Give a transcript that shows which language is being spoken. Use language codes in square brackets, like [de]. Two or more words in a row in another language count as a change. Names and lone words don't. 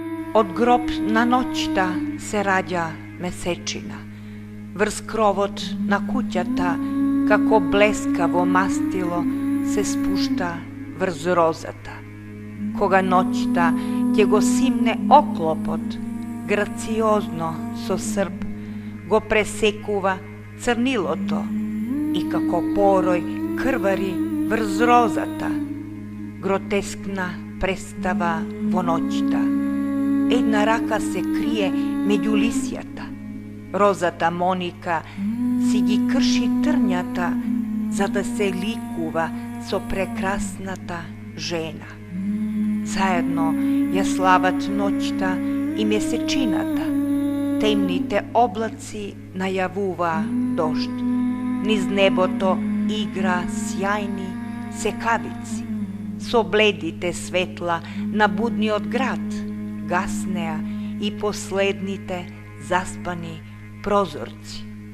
[mk] Од гроб на ноќта се раѓа месечина, врз кровот на куќата, како блескаво мастило се спушта врз розата. Кога ноќта тјего симне оклопот, грациозно со Срб го пресекува црнило то, и како порој крвари врз розата, гротескна претстава во ноќта. Една рака се крие меѓу лисјата, розата Моника си ги крши трњата за да се ликува со прекрасната жена. Заедно ја слават ноќта и месечината, темните облаци најавува дожд, низ небото игра сјајни секавици, со бледите светла на будниот град гаснеа и последните заспани прозорци.